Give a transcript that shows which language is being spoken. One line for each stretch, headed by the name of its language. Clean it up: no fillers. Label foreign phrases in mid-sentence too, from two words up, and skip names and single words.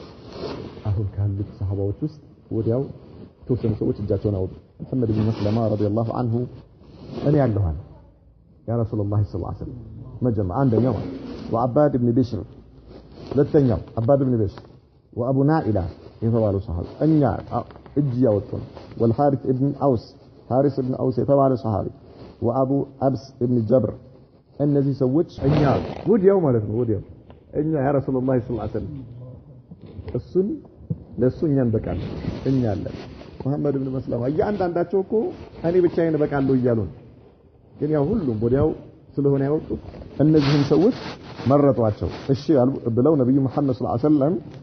Amharic: አሁን ካሉት ሰሃባዎች ውስጥ ወዲያው ተወሰኑ ሰዎች እጃቸውን አወጡ መሐመድ ብን መስለማ
Arabic: رضي الله عنه
Amharic: እኔ ያለሁኝ
Arabic: يا رسول الله صلى الله عليه وسلم
Amharic: መጀመ አንደኛው ወአባድ ብን ቢሽር ሁለተኛው አባድ ብን ቢሽር ወአቡ ናኢላ የተባሉ ሰሃባ እኛ እጅ ያወጡ والحارث ابن اوس حارث ابن اوس የተባለ ሰሃቢ ወአቡ አብስ ابن ጀብር እነዚህ ሰዎች እኛ ወዲያው ማለት ነው ወዲያው እኛ
Arabic: يا رسول الله صلى الله عليه وسلم
Amharic: እሱን ለሱኛን በቃል እኛ አለ መሐመድ ብን መስለማ እያንዳንዳቸው እኮ እኔ ብቻዬን በቃለሁ እያሉ ግን ያው ሁሉም ወዲያው ስለሆነ ያወጡት እነዚህን ሰዎች መረጧቸው እሺ ብለው ነብዩ መሐመድ
Arabic: صلى الله عليه وسلم